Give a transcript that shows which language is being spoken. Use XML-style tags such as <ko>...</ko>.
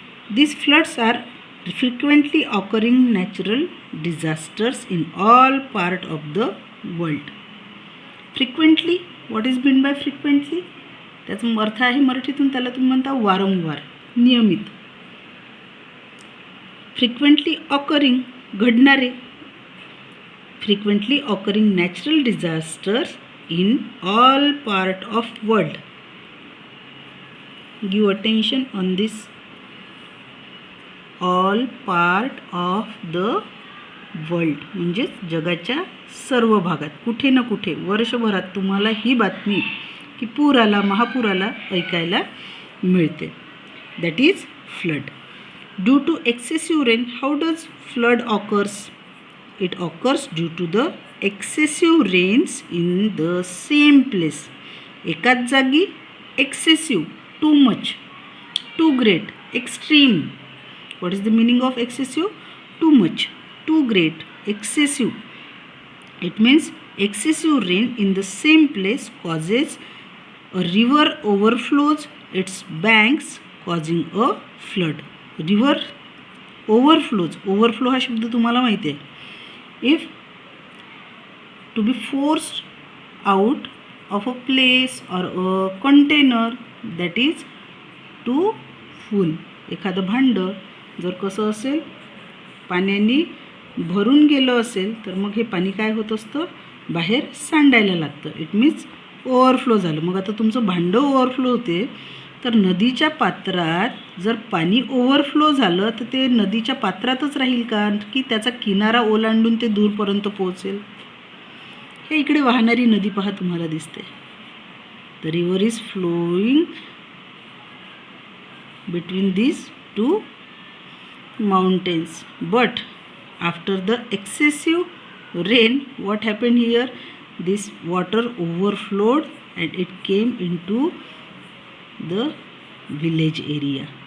<en>These floods are frequently occurring natural disasters in all part of the world. Frequently, what is meant by frequently?</en> <mr>त्याचा अर्थ आहे मराठीतून त्याला तुम्ही म्हणता वारंवार, नियमित.</mr> <en>Frequently occurring, घडणारे. Frequently occurring natural disasters in all part of world. Give attention on this. All part of the world</en> <mr>म्हणजेच जगाच्या सर्व भागात, कुठे ना कुठे वर्षभरात तुम्हाला ही बातमी की पूर आला, महापूर आला ऐकायला मिळते.</mr> <en>That is flood. Due to excessive rain. How does flood occurs? It occurs due to the excessive rains in the same place.</en> <mr>एकाच जागी</mr> <en>Excessive, too much, too great, extreme. What is the meaning of excessive? Too much, too great, excessive. It means excessive rain in the same place causes a river overflows its banks causing a flood. River overflows.</en> <mr>Overflow हा शब्द तुम्हाला माहिती आहे.</mr> <en>If to be forced out of a place or a container, that is to full.</en> <mr>एखादं भांडं जर कसं असेल, पाण्याने भरून गेलं असेल तर मग हे पाणी काय होत असतं, बाहेर सांडायला लागतं.</mr> <en>it means</en> <mr>ओव्हरफ्लो झालं. मग आता तुमचं भांडं ओव्हरफ्लो होते तर नदीच्या पात्रात जर पाणी ओव्हरफ्लो झालं तर ते नदीच्या पात्रातच राहील का, की त्याचा किनारा ओलांडून ते दूरपर्यंत पोहोचेल? हे इकडे वाहणारी नदी पहा तुम्हाला दिसते.</mr> <en>The river is flowing between these two mountains, but after the excessive rain, what happened here? This water overflowed and it came into the village area.</en>